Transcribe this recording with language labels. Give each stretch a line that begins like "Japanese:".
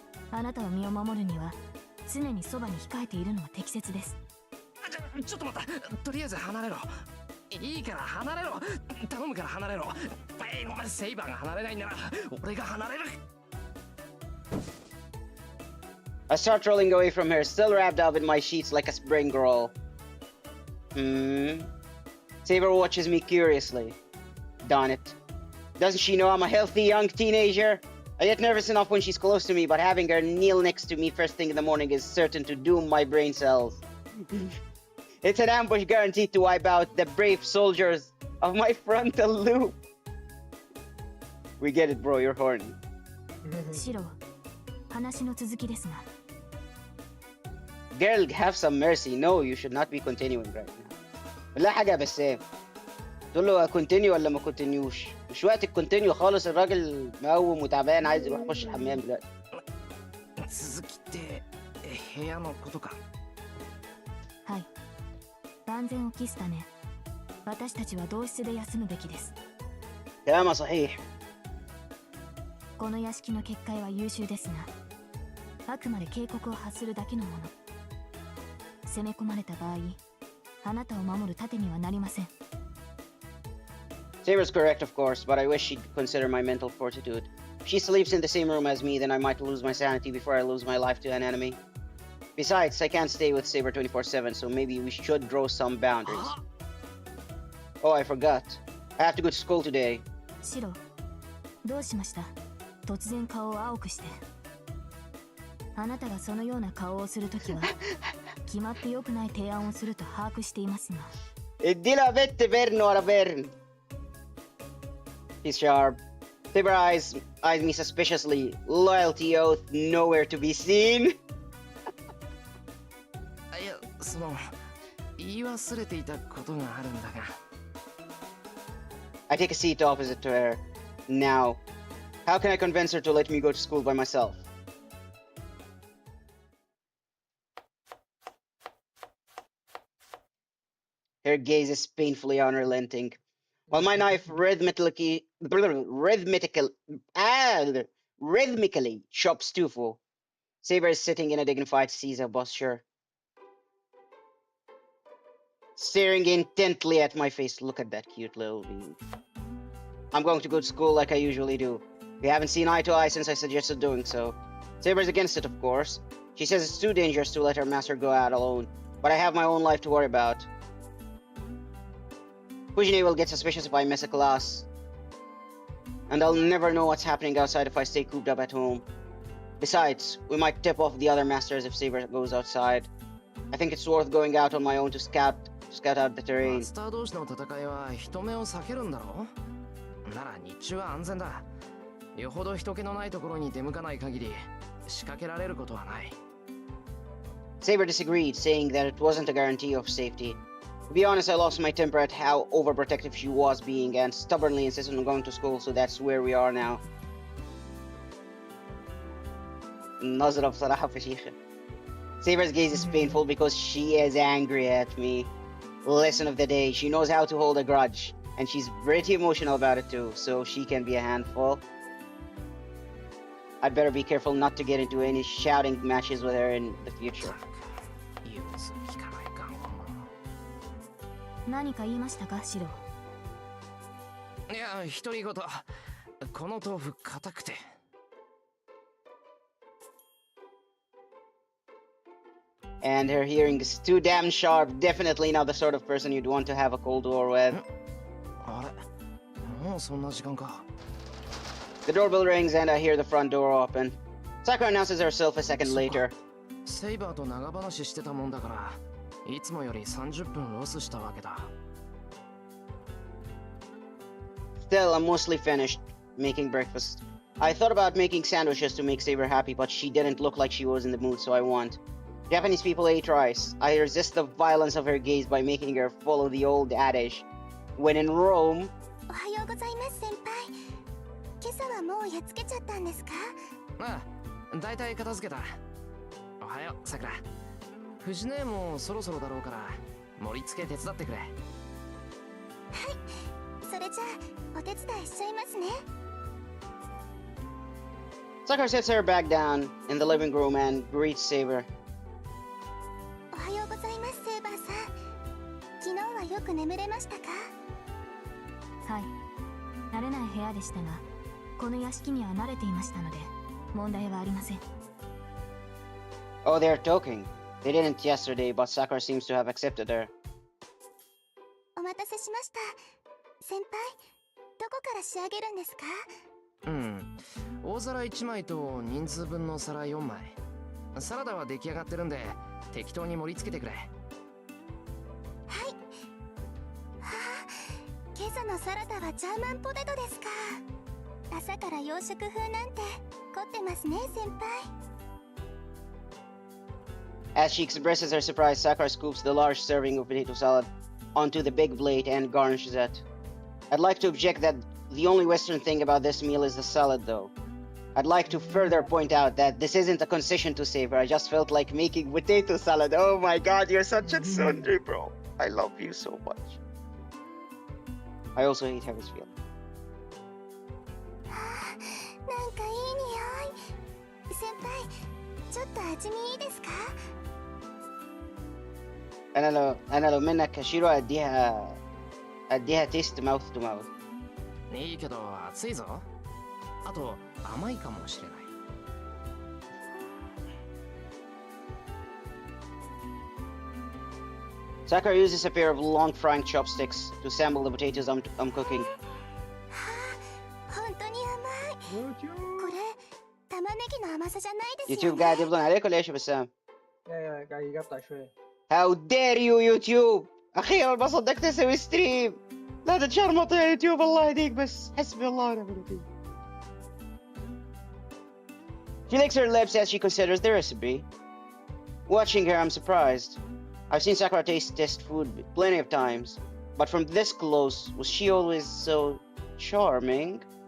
Japanese: あなたを身を守るには常にそばに控えているのが適切です。ちょっと待った。とりあえず離れろ。いいから離れろ。頼むから離れろ。セイバーが離れないんなら俺が離れる。
English: I start rolling away from her, still wrapped up in my sheets like a spring roll. Saber watches me curiously. Darn it. Doesn't she know I'm a healthy young teenager? I get nervous enough when she's close to me, but having her kneel next to me first thing in the morning is certain to doom my brain cells. It's an ambush guaranteed to wipe out the brave soldiers of my frontal loop. We get it, bro. You're horny.
Japanese: シロー、話の続きですが。
English: Girl, have some mercy. No, you should not be continuing right now.
Arabic: لا حاجة بسام. تقول له continue ولا ما continueش؟ مش وقت الكونتينيو خالص. الراجل مقوم وتعبان عايز يروح يخش الحمام دلوقتي.
Japanese: 続きって部屋のことか。はい。万全を期すため、私たちは同室で休むべきです。
Arabic: كلامها صحيح.
Japanese: この屋敷の結界は優秀ですが、あくまで警告を発するだけのもの。攻め込まれた場合、あなたを守る盾にはなりません。
English: Saber's correct, of course, but I wish she'd consider my mental fortitude. If she sleeps in the same room as me, then I might lose my sanity before I lose my life to an enemy. Besides, I can't stay with Saber 24/7, so maybe we should draw some boundaries. Oh, I forgot. I have to go to school today.
Japanese: シロ、どうしました？突然顔を青くして。あなたがそのような顔をするときは決まって良くない提案をすると把握していますが。
Arabic: ادي لها بنت بيرن ورا بيرن.
English: He's sharp. Saber eyes me suspiciously. Loyalty oath nowhere to be seen. いや、言い忘れていたことがあるんだが。 I take a seat opposite to her. Now, how can I convince her to let me go to school by myself? Her gaze is painfully unrelenting, while my knife rhythmically chops Tufo. Saber is sitting in a dignified Caesar posture, staring intently at my face. Look at that cute little bean. I'm going to go to school like I usually do. We haven't seen eye to eye since I suggested doing so. Saber's against it, of course. She says it's too dangerous to let her master go out alone, but I have my own life to worry about. Fujine will get suspicious if I miss a class, and I'll never know what's happening outside if I stay cooped up at home. Besides, we might tip off the other masters if Saber goes outside. I think it's worth going out on my own to scout out the terrain.
Japanese: マスター同士の戦いは人目を避けるんだろう？なら日中は安全だ。よほど人気のないところに出向かない限り仕掛けられることはない。
English: Saber disagreed, saying that it wasn't a guarantee of safety. To be honest, I lost my temper at how overprotective she was being and stubbornly insisted on going to school, so that's where we are now.
Arabic: نظرة بصراحة فشيخة.
English: Saber's gaze is painful because she is angry at me. Lesson of the day, she knows how to hold a grudge, and she's pretty emotional about it too, so she can be a handful. I'd better be careful not to get into any shouting matches with her in the future.
Japanese: 言うつ聞かないかも。何か言いましたか、シロ？いや、独り言。この豆腐硬くて。
English: And her hearing is too damn sharp. Definitely not the sort of person you'd want to have a Cold War with.
Japanese: あれ、もうそんな時間か。
English: The doorbell rings and I hear the front door open. Sakura announces herself a second later.
Japanese: セイバーと長話してたもんだから、いつもより30分ロスしたわけだ。
English: Still, I'm mostly finished making breakfast. I thought about making sandwiches to make Saber happy, but she didn't look like she was in the mood, so I won't. Japanese people ate rice. I resist the violence of her gaze by making her follow the old adage. When in Rome...
Japanese: おはようございます、先輩。今朝はもうやっつけちゃったんですか？ああ、だいたい片付けた。おはよう、さくら。藤姉もそろそろだろうから、盛り付け手伝ってくれ。はい、それじゃあお手伝いしちゃいますね。
English: Sakura sets her back down in the living room and greets Saber.
Japanese: おはようございます、セイバーさん。昨日はよく眠れましたか？はい、慣れない部屋でしたが、この屋敷には慣れていましたので、問題はありません。
English: Oh, they're talking. They didn't yesterday, but Sakura seems to have accepted her.
Japanese: お待たせしました。先輩、どこから仕上げるんですか？うん。大皿1枚と人数分の皿4枚。サラダは出来上がってるんで、適当に盛り付けてくれ。はい。はあ、今朝のサラダはジャーマンポテトですか。朝から洋食風なんて凝ってますね、先輩。
English: As she expresses her surprise, Sakura scoops the large serving of potato salad onto the big plate and garnishes it. I'd like to object that the only Western thing about this meal is the salad, though. I'd like to further point out that this isn't a concession to Saber. I just felt like making potato salad. Oh my god, you're such a tsundere, bro. I love you so much. I also hate Hemisphere.
Japanese: なんかいい匂い。先輩、ちょっと味見いいですか？
Arabic: أنا لو منك هشيله أديها
English: taste mouth to mouth.
Japanese: いいけど熱いぞ。あと甘いかもしれない。
English: Sakura uses a pair of long frying chopsticks to sample the potatoes I'm cooking.
Japanese: はあ、本当に甘い。これ、玉ねぎの甘さじゃないですよ
English: YouTube
Japanese: ね。
Arabic: قاعد يفضل عليك ولا ايش يا بسام؟ يا قاعد يقطع شوي.
English: How dare you YouTube!
Arabic: أخيرا ما صدقت أسوي ستريم! لا تتشرمط يا يوتيوب الله يهديك بس حسبي الله ونعم الوكيل.
English: She licks her lips as she considers the recipe. Watching her, I'm surprised. I've seen Sakura taste food plenty of times, but from this close, was she always so charming?